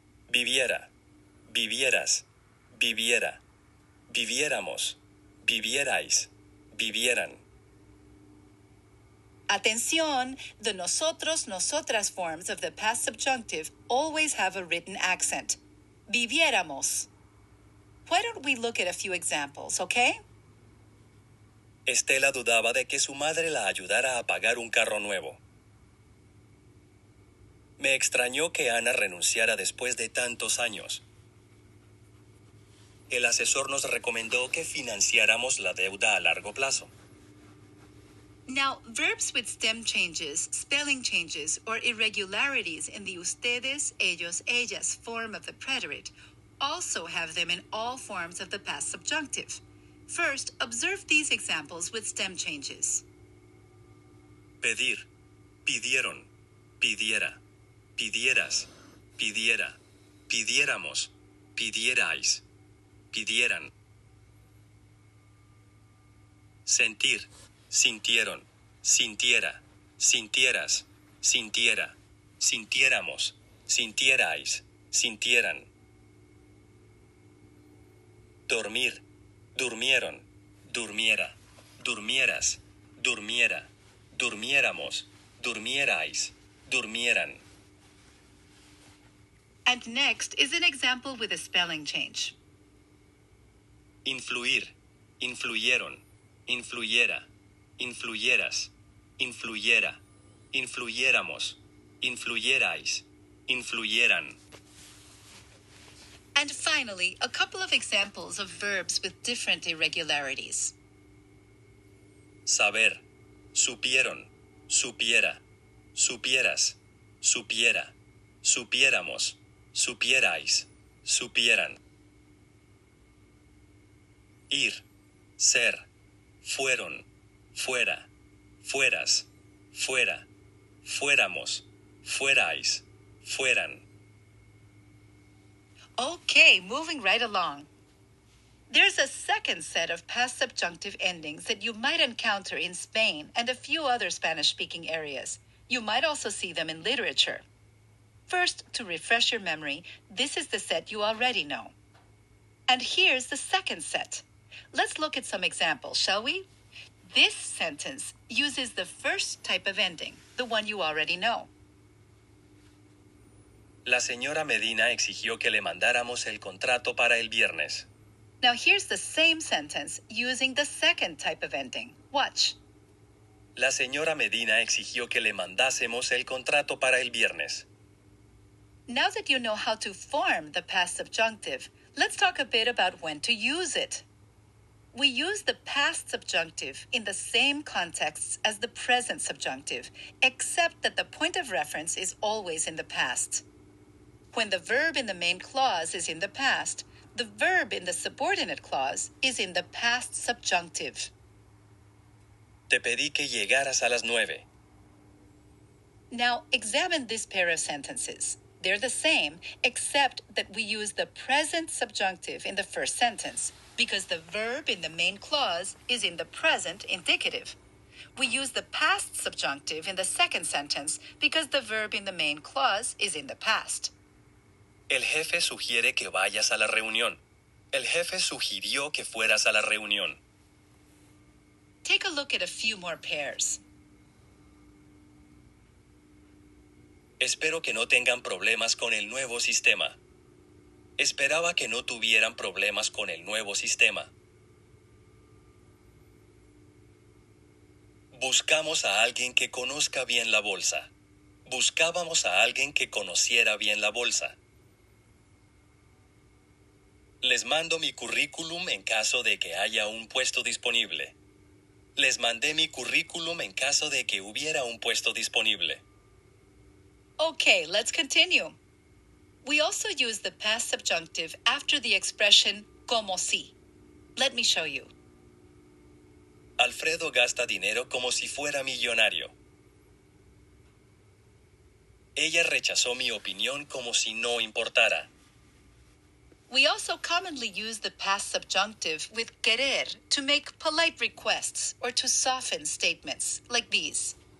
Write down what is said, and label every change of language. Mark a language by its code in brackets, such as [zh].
[es] Viviera. Vivieras. Viviera. Viviéramos. Vivierais. Vivieran. [en] Atención, the nosotros, nosotras forms of the past subjunctive always have a written accent. Viviéramos. Why don't we look at a few examples, okay? [es] Estela dudaba de que su madre la ayudara a pagar un carro nuevo. Me extrañó que Ana renunciara después de tantos años. El asesor nos recomendó que financiáramos la deuda a largo plazo. [en] Now, verbs with stem changes, spelling changes, or irregularities in the ustedes, ellos, ellas form of the preterite also have them in all forms of the past subjunctive. First, observe these examples with stem changes. [es] Pedir, pidieron, pidiera, pidieras, pidiera, pidiéramos, pidierais, pidieran. Sentir, sintieron, sintiera, sintieras, sintiera, sintiéramos, sintierais, sintieran. Dormir, durmieron, durmiera, durmieras, durmiera, durmiéramos, durmierais, durmieran. [en] And next is an example with a spelling change. [es] Influir, influyeron, influyera, influyeras, influyera, influyéramos, influyerais, influyeran. [en] And finally, a couple of examples of verbs with different irregularities. [es] Saber, supieron, supiera, supieras, supiera, supiéramos, supierais, supieran. Ir, ser, fueron, fuera, fueras, fuera, fuéramos, fuerais, fueran. [en] Okay, moving right along. There's a second set of past subjunctive endings that you might encounter in Spain and a few other Spanish-speaking areas. You might also see them in literature. First, to refresh your memory, this is the set you already know. And here's the second set. Let's look at some examples, shall we? This sentence uses the first type of ending, the one you already know. [es] La señora Medina exigió que le mandáramos el contrato para el viernes. [en] Now here's the same sentence using the second type of ending. Watch. [es] La señora Medina exigió que le mandásemos el contrato para el viernes. [en] Now that you know how to form the past subjunctive, let's talk a bit about when to use it. We use the past subjunctive in the same contexts as the present subjunctive, except that the point of reference is always in the past. When the verb in the main clause is in the past, the verb in the subordinate clause is in the past subjunctive. [es] Te pedí que llegaras a las 9. [en] Now, examine this pair of sentences. They're the same, except that we use the present subjunctive in the first sentence, because the verb in the main clause is in the present indicative. We use the past subjunctive in the second sentence because the verb in the main clause is in the past. [es] El jefe sugiere que vayas a la reunión. El jefe sugirió que fueras a la reunión. [en] Take a look at a few more pairs. [es] Espero que no tengan problemas con el nuevo sistema. Esperaba que no tuvieran problemas con el nuevo sistema. Buscamos a alguien que conozca bien la bolsa. Buscábamos a alguien que conociera bien la bolsa. Les mando mi currículum en caso de que haya un puesto disponible. Les mandé mi currículum en caso de que hubiera un puesto disponible. [en] Okay, let's continue. We also use the past subjunctive after the expression como si. Let me show you. [es] Alfredo gasta dinero como si fuera millonario. Ella rechazó mi opinión como si no importara. [en] We also commonly use the past subjunctive with querer to make polite requests or to soften statements, like these.